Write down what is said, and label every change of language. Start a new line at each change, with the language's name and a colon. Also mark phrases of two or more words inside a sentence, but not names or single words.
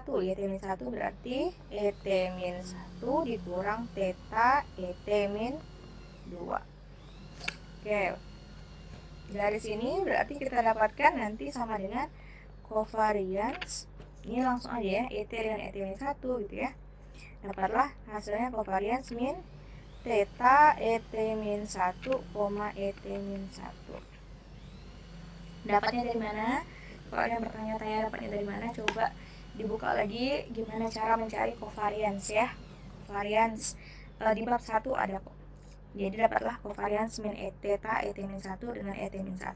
Indonesian: YT min 1 berarti ET min 1 dikurang theta ET min 2. Oke. Dari sini berarti kita dapatkan nanti sama dengan covariance. Ini langsung aja ya, ET dengan ET min 1 gitu ya. Dapatlah hasilnya covariance min theta ET min 1, ET min 1. Dapatnya dari mana? Kalau ada yang bertanya-tanya dapatnya dari mana, coba dibuka lagi gimana cara mencari covariance ya. Covariance di bab 1 ada kok. Jadi dapatlah covariance min theta ET min 1 dengan ET min 1.